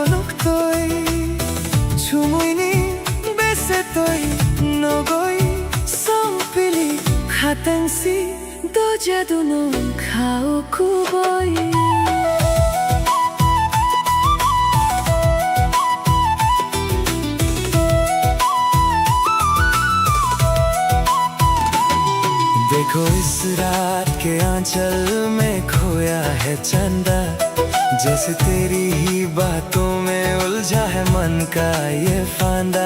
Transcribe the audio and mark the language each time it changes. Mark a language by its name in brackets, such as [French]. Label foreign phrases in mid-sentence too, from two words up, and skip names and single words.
[Kok Borok] toy chumuini bese toy nogoi sampili khatansi do jaduno khao kuboi [Hindi] देखो इस रात के आंचल में खोया है चंदा, जैसे तेरी ही बातों में उलझा है मन का ये फांदा।